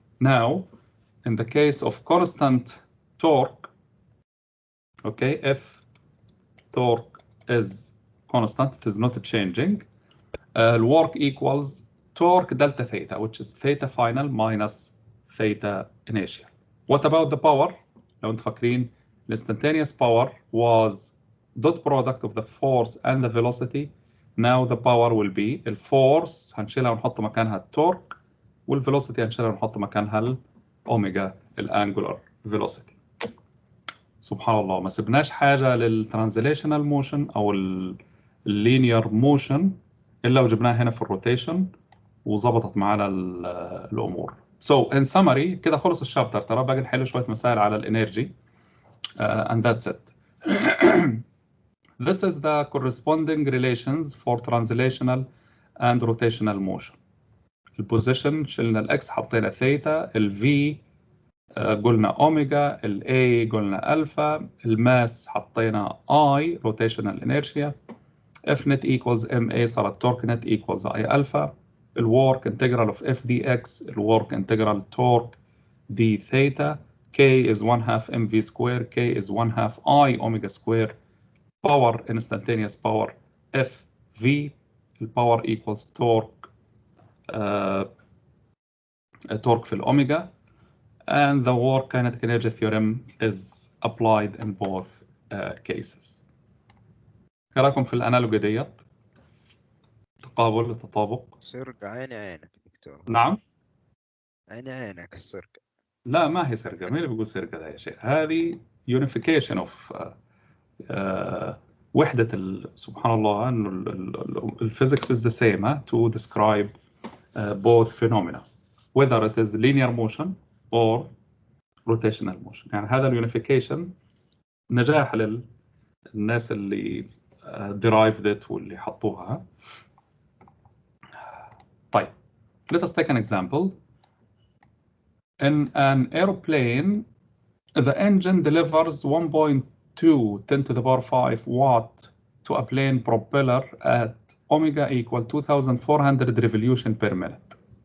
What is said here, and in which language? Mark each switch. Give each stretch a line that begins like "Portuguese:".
English: Now, in the case of constant torque, okay, if torque is constant, it is not changing, work equals torque delta theta, which is theta final minus theta initial. What about the power?
Arabic: لو انتم فاكرين,
English: instantaneous power was dot product of the force and the velocity. Now the power will be
Arabic: الفورس هنشيلها ونحط مكانها التورك, والvelocity هنشيلها ونحط مكانها الأوميجا الانجولار velocity. سبحان الله, ما سبناش حاجة للترانزليشنال موشن أو اللينير موشن إلا وجبناها هنا في الروتيشن وظبطت معنا الأمور.
English: So in summary,
Arabic: كده خلص الشابتر. ترى باقي نحل شوية مسائل على الانرجي,
English: and that's it. This is the corresponding relations for translational and rotational motion.
Arabic: البوزيشن شلنا الاكس حطينا ثيتا, الفي قلنا اوميجا, الاي قلنا الفا,
English: الماس حطينا I rotational inertia, F net equals MA صارت torque net equals I alpha, الwork integral of F dx, الwork integral torque d theta, K is 1/2 mv square, K is 1/2 I omega square, power instantaneous power F V, الباور equals torque torque في الأوميجا, and the work kinetic energy theorem is applied in both cases.
Arabic: كراكم في الانالوجي ديت تقابل تطابق. سرقة عيني عينك دكتور. نعم. عيني عينك السرقة. لا ما هي سرقة, مين اللي بيقول سرقة ده يا شيخ؟
English: هذه unification of وحدة سبحان الله انه الفيزيكس is the same to describe both phenomena whether it is linear motion or rotational motion.
Arabic: يعني هذا اليونيفيكيشن نجاح للناس اللي
English: derived it
Arabic: واللي حطوها.
English: طيب, let us take an example. In an airplane, the engine delivers 1.2 10 to the power 5 watt to a plane propeller at omega equal 2400 revolution per minute.